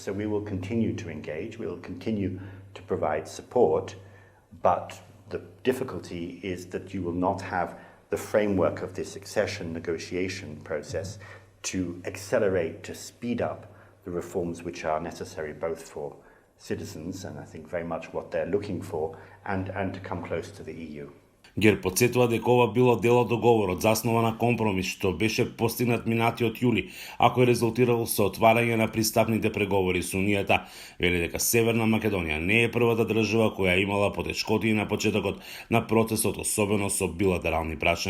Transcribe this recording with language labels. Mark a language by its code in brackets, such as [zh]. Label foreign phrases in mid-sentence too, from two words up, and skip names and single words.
[en] So we will continue to engage, we will continue to provide support, but the difficulty is that you will not have the framework of this accession negotiation process to accelerate, to speed up the reforms which are necessary both for citizens, and I think very much what they're looking for, and to come close to the EU. [mk] Гер подсетува дека ова било дел од договорот заснова на компромис што беше постигнат минатиот јули, а кој резултирал со отварање на пристапните преговори со Унијата. Вели дека Северна Македонија не е првата држава која имала потешкотии на почетокот на процесот, особено со билатерални прашања.